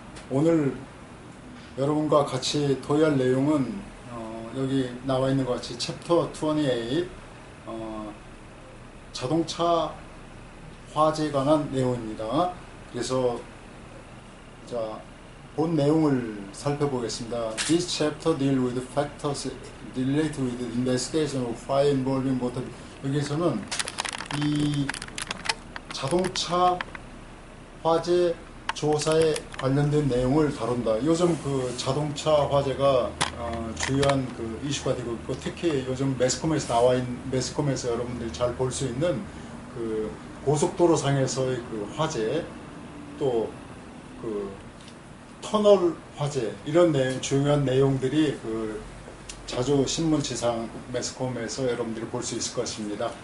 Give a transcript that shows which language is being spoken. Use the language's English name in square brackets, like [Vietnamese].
[Korean] 오늘 여러분과 같이 토의할 내용은 여기 나와 있는 것 같이 챕터 28 자동차 화재에 관한 내용입니다. 그래서 자, 본 내용을 살펴보겠습니다. [English] This chapter deal with factors related with the investigation of fire involving motor. [Korean] 여기에서는 이 자동차 화재 조사에 관련된 내용을 다룬다. 요즘 그 자동차 화재가 주요한 그 이슈가 되고 있고, 특히 요즘 매스컴에서 여러분들이 잘 볼 수 있는 그 고속도로 상에서의 그 화재, 또 그 터널 화재, 이런 중요한 내용들이 그 자주 신문지상 매스컴에서 여러분들이 볼 수 있을 것입니다.